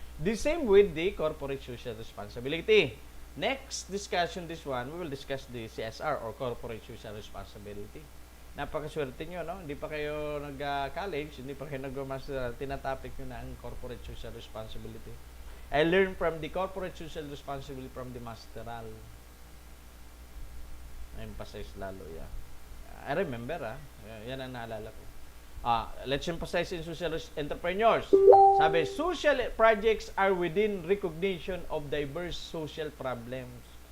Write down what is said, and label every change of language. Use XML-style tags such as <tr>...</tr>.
<en>The same with the corporate social responsibility. Next discussion, this one, we will discuss the CSR or corporate social responsibility.</en> <tl>Napakaswerte nyo, no? Hindi pa kayo nag-college, hindi pa kayo nag-master, tinatopic nyo na ang corporate social responsibility.</tl> <en>I learned from the corporate social responsibility from the masteral.</en> <tl>Emphasize lalo, yeah.</tl> <en>I remember,</en> <tl>yan ang naalala ko.</tl> <en>Let's emphasize in social entrepreneurs. Sabi, social projects are within recognition of diverse social problems.</en>